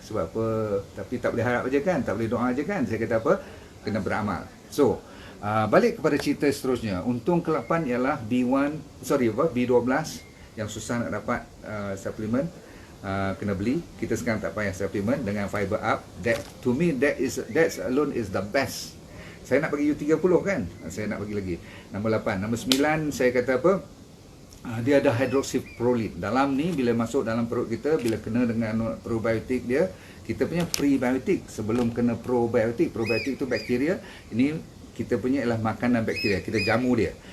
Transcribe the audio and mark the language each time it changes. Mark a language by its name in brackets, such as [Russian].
[Malay] Sebab apa, tapi tak boleh harap aja kan, tak boleh doa aja kan. Saya kata apa, kena beramal. So balik kepada cerita seterusnya. Untung ke-8 ialah B12 yang susah nak dapat suplemen, kena beli. Kita sekarang tak payah suplemen dengan Fiber Up. [English] That to me that alone is the best. [Malay] Saya nak bagi you 30 kan, saya nak bagi lagi. Nombor 8, nombor 9 saya kata apa? Dia ada hydroxyproline. Dalam ni bila masuk dalam perut kita, bila kena dengan probiotik dia, kita punya prebiotik sebelum kena probiotik. Probiotik tu bakteria, ini kita punya ialah makanan bakteria, kita jamu dia.